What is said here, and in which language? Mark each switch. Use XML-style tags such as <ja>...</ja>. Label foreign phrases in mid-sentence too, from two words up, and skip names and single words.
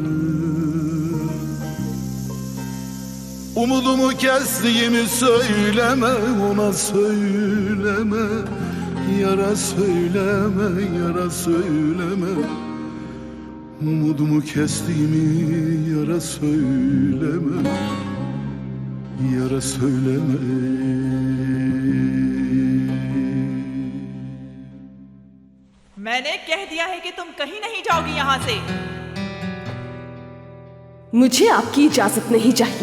<tr>Umudumu kestiğimi söyleme, ona söyleme, yara söyleme, yara söyleme. Umudumu kestiğimi yara söyleme, yara söyleme.</tr> <hi>मैंने कह दिया है कि तुम कहीं नहीं जाओगी यहाँ से। मुझे आपकी इजाजत नहीं चाहिए।</hi>